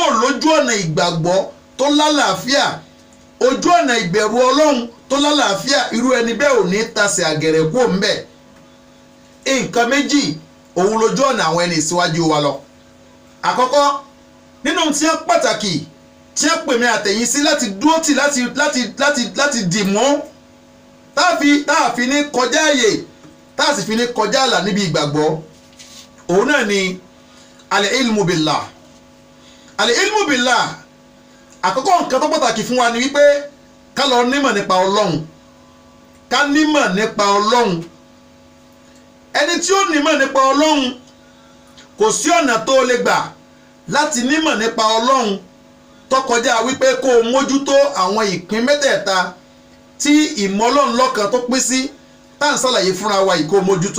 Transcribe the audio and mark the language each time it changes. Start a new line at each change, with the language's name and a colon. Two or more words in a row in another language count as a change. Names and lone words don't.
Yoruba: lójú ọ̀nà ìgbàgbọ́ tó lálàáfíà ojú ọ̀nà ìbẹ̀rù ọlọ́run tó lálàáfíà irú ẹni bẹ́ẹ̀ òní tasẹ̀ àgẹ̀rẹ̀ kúrò ńbẹ̀ nǹkan méjì òun lójú ọ̀nà àwọn ẹni ìsíwájú wa lọ àkọ́kọ́ nínú tí wọ́n pàtàkì tí wọ́n pè mí àtẹ̀yìn sí láti dúró tì láti dì mọ́ táàfi ní kọjá àyè táàsì fi ní kọjá àlà níbi ìgbàgbọ́ òun náà ni
Arabic: العلم بالله. العلم بالله
Yoruba: àkọ́kọ́ nǹkan tó pàtàkì fún wa ni wípé ká lọ nímọ̀ nípa Ọlọ́run, ká nímọ̀ nípa Ọlọ́run. ẹni tí ó nímọ̀ nípa Ọlọ́run kò sí ọ̀nà tó lè gbà láti nímọ̀ nípa Ọlọ́run tó kọjá wípé kó o mójútó àwọn ìpín mẹ́tẹ̀ẹ̀ta tí ìmọ̀ Ọlọ́run lọ́kan tó pín sí tá à ń ṣàlàyé fúnra wa yìí kó o mójútó.